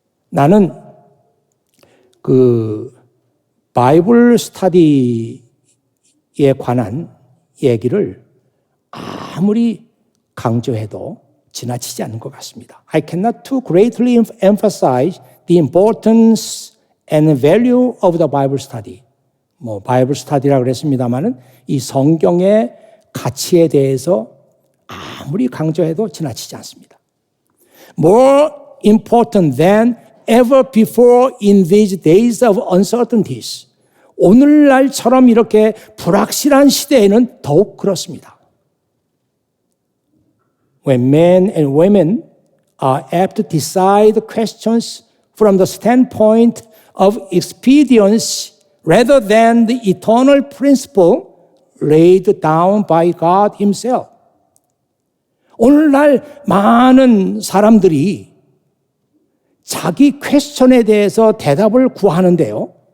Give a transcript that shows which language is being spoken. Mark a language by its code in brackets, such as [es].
[ko] 나는 그 바이블 스터디에 관한 얘기를 아무리 강조해도 지나치지 않는 것 같습니다. [en] I cannot too greatly emphasize the importance and value of the Bible study. [ko] 바이블 스터디라고 그랬습니다만은 이 성경의 가치에 대해서 아무리 강조해도 지나치지 않습니다. [en] More important than ever before in these days of uncertainties. [ko] 오늘날처럼 이렇게 불확실한 시대에는 더욱 그렇습니다. [en] When men and women are apt to decide questions from the standpoint of expedience rather than the eternal principle laid down by God Himself. [ko] 오늘날 많은 사람들이 자기 퀘스천에 대해서 대답을 구하는데요.